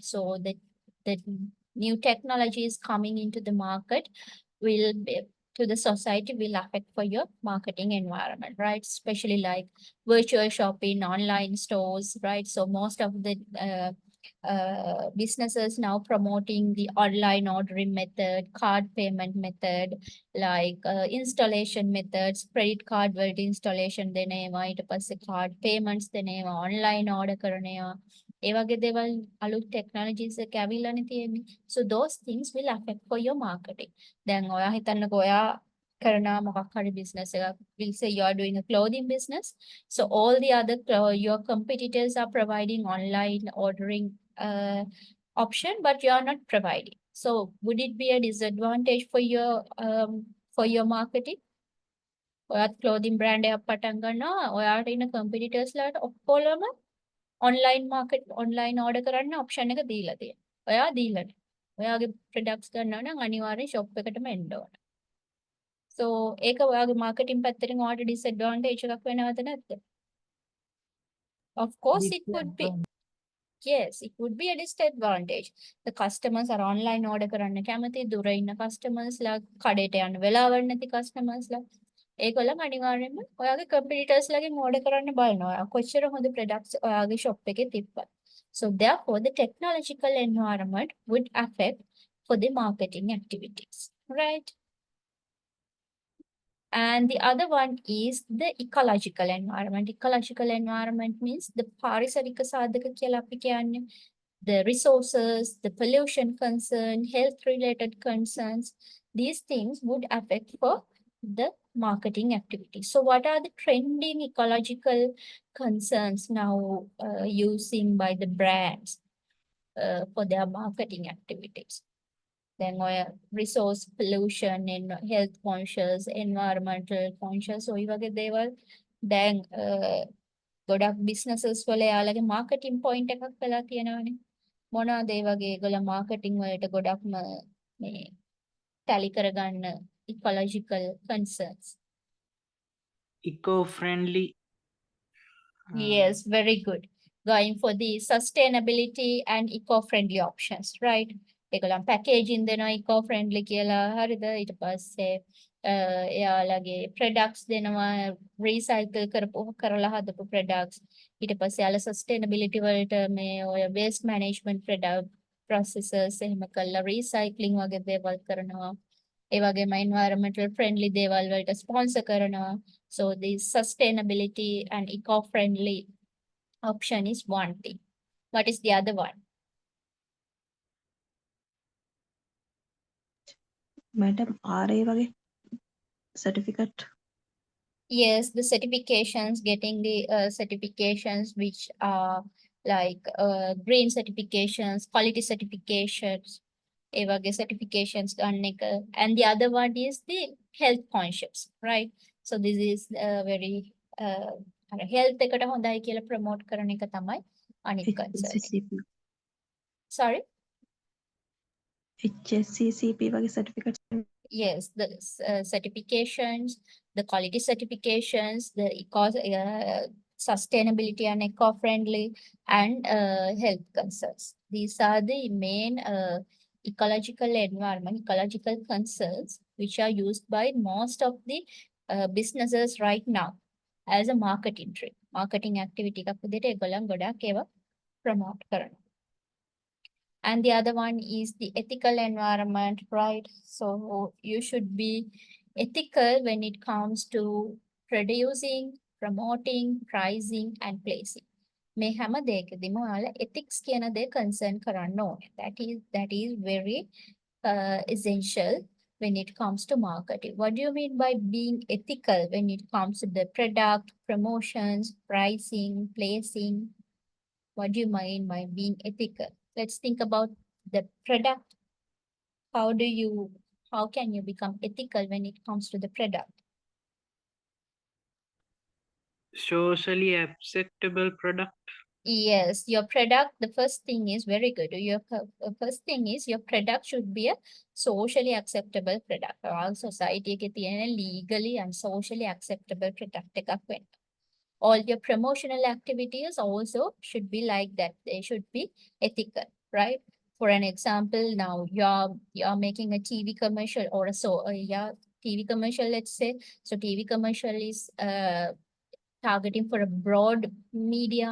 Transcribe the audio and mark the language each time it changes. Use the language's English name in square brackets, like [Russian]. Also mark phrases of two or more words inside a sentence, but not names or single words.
[English] So the new technologies coming into the market will be to the society will affect for your marketing environment, right? Especially like virtual shopping, online stores, right? So most of the businesses now promoting the online ordering method, card payment method, like installation methods, credit card [Sinhala] වලට installation දෙන ඒවා, ඊට පස්සේ [English] card payments [Sinhala] දෙන ඒවා, [English] online order [Sinhala] කරන ඒවා, ඒ වගේ දේවල් අලුත් technologies එක ඇවිල්ලානේ තියෙන්නේ. [English] So those things will affect for your marketing. [Sinhala] දැන් ඔයා හිතන්නකෝ ඔයා කරන මොකක් හරි business එකක්, [English] we'll say you are doing a clothing business. So all the other your competitors are providing online ordering option, but you are not providing. So would it be a disadvantage for your marketing? [Sinhala] ඔයාත් [English] clothing brand [Sinhala] එකක් පටන් ගන්නවා, ඔයාට ඉන්න competitors ලාට ඔක්කොලම [English] online order [Sinhala] කරන්න option එක දීලා තියෙනවා. ඔයා දීලා නැහැ. ඔයාගේ products ගන්නවා නම් අනිවාර්යෙන් shop එකටම එන්න ඕන. So ඒක ඔයාගේ marketing පැත්තෙන් ඔයාට disadvantage එකක් වෙනවද නැද්ද? [English] Of course it would be. Yes, it would be a disadvantage. The customers are online order [Sinhala] කරන්න කැමති, දුර ඉන්න customers ලා, කඩේට යන්න වෙලාවක් නැති customers ලා. ඒගොල්ලන් අනිවාර්යයෙන්ම ඔයාගේ competitors ලාගෙන් order කරන්න බලනවා. ඔයා කොච්චර හොඳ products ඔයාගේ shop එකේ තිබ්බත්. [English] So therefore the technological environment would affect for the marketing activities, right? And the other one is the ecological environment. Ecological environment means the [Sinhala] පාරිසරික සාධක කියලා අපි කියන්නේ. [English] The resources, the pollution concern, health related concerns, these things would affect for the marketing activity. So what are the trending ecological concerns now using by the brands for their marketing activities? Then resource pollution and health conscious, environmental conscious, so [Sinhala] ඒ වගේ දේවල් දැන් ගොඩක් businesses වල යාළගේ [English] marketing point [Sinhala] එකක් වෙලා තියෙනවානේ. මොනවාද ඒ වගේ ඒගොල්ලෝ marketing වලට ගොඩක්ම මේ tally කරගන්න [English] ecological concerns. Eco-friendly. Yes, very good. Going for the sustainability and eco-friendly options, right? [Sinhala] ඒගොල්ලන් packaging දෙනවා eco-friendly කියලා හරිද? ඊට පස්සේ එයාලගේ products දෙනවා recycle කරලා හදපු products. ඊට පස්සේ යාලා sustainability වලට මේ ඔය [English] waste management product processes [Sinhala] එහෙම කළා recycling වගේ දේවල් කරනවා. ඒ වගේම [English] environmental friendly [Sinhala] දේවල් වලට sponsor කරනවා. [English] So the sustainability and eco-friendly option is one thing. What is the other one? [Sinhala] Madam, RA වගේ certificate. [English] Yes, the certifications, getting the certifications which are like green certifications, quality certifications, [Sinhala] ඒ වගේ certifications ගන්න එක. [English] And the other one is the health conscious, right? So this is very [Sinhala] health එකට හොඳයි කියලා promote කරන එක තමයි අනිත් concerns. [English] HSCCP. Sorry? [Sinhala] HSCCP වගේ certificate. [English] Yes, the certifications, the quality certifications, the sustainability and eco-friendly, and health concerns. These are the main ecological concerns which are used by most of the businesses right now as a marketing trick. Marketing activity [Sinhala] එකක් විදිහට ඒගොල්ලන් ගොඩක් ඒවා promote කරනවා. [English] And the other one is the ethical environment, right? So you should be ethical when it comes to producing, promoting, pricing, and placing. [Sinhala] මේ හැම දෙයකදීම ඔයාලා ethics කියන දේ concern කරන්න ඕනේ. [English] That is very essential when it comes to marketing. What do you mean by being ethical when it comes to the product, promotions, pricing, placing? What do you mean by being ethical? Let's think about the product. How can you become ethical when it comes to the product? Socially acceptable product. Yes, your product, the first thing is very good. First thing is your product should be a socially acceptable product. All society [Sinhala] එකේ තියෙන [English] legally and socially acceptable product [Sinhala] එකක් වෙන්න. [English] All your promotional activities also should be like that. They should be ethical, right? For an example, now you're making a TV commercial or TV commercial, let's say. So TV commercial is targeting for a broad media.